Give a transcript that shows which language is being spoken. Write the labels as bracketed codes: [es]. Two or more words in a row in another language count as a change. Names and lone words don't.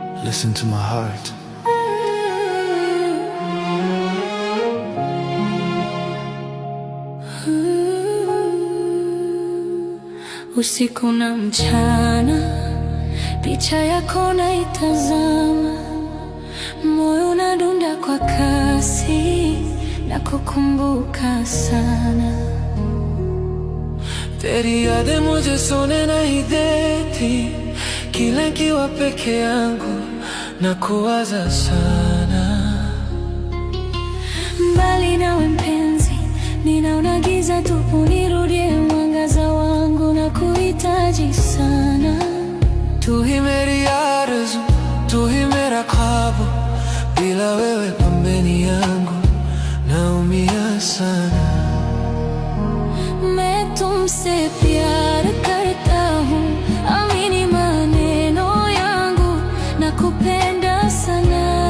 [en] Listen to my heart. [sw] Usiku na mchana, picha yako naitazama, moyo unadunda kwa kasi, nakukumbuka sana. [hi] तेरी यादें मुझे सोने नहीं देती, [sw] kila nikiwa peke yangu nakuwaza sana. Mbali nawe mpenzi, ninaona giza tupu, nirudie mwangaza wangu, nakuhitaji sana. [hi] तू ही मेरी आरज़ू, तू ही मेरा ख्वाब, [sw] bila wewe pembeni yangu naumia sana. [hi] मैं तुमसे प्यार करता हूँ, [sw] amini maneno yangu, nakupenda sana.